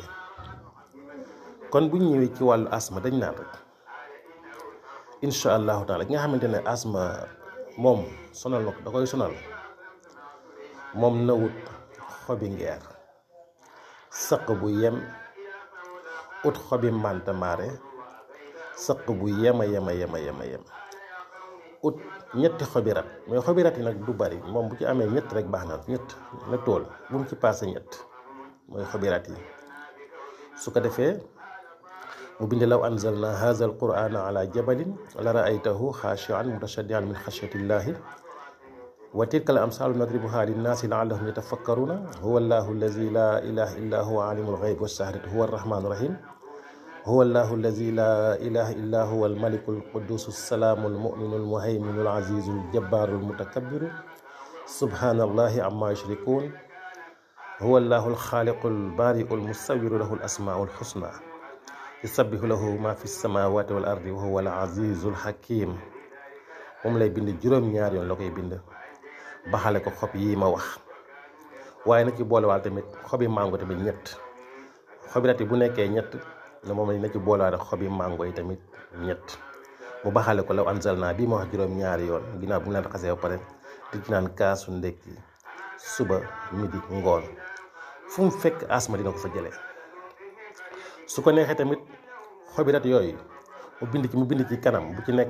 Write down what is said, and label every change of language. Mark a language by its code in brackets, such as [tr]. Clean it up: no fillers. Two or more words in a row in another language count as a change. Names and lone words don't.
[wo] kon bu ñu ñëwee ci wàllu asma dañ naan rek [ar] إن شاء الله تعالى [wo] ki nga xamante ne asma moom sonal na ko da koy sonal moom na wut xobi ngeer sëq bu yem ut xobi mbanta maare sëq bu yema ut ñetti xobi rat mais xobi rat yi nag du bari moom bu ci amee ñett rek baax na ñett la tool bu mu ci passé ñett mooy xobi rat yi su ko defee mu bind [ar] لو أنزلنا هذا القرآن على جبل لرأيته خاشعا متصدعا من خشية الله وتلك الأمثال نضربها للناس لعلهم يتفكرون هو الله الذي لا إله إلا هو عالم الغيب والشهادة هو الرحمن الرحيم هو الله الذي لا إله إلا هو الملك القدوس السلام المؤمن المهيمن العزيز الجبار المتكبر سبحان الله عما يشركون هو الله الخالق البارئ المصور له الأسماء الحسنى يسبح له ما في السماوات والأرض وهو العزيز الحكيم [wo] moom lay bind juróom-ñaar yoon la koy bind baxale ko xob yi ma wax waaye na ci boolewaal tamit xobi mango tamit ñett xobi rati bu nekkee ñett ne moom na ci boolewaale xobi mango yi tamit ñett mu baxale ko [ar] لو أنزلنا [wo] bii ma wax juróom-ñaari yoon ginnaaw bu mu leen raxasee ba pare di ci naan kaasu ndekki suba midi ngoon fu mu fekk asma dina ko fa jëlee su ko neexee tamit xobi rat yooyu mu bind ci kanam bu ci nekk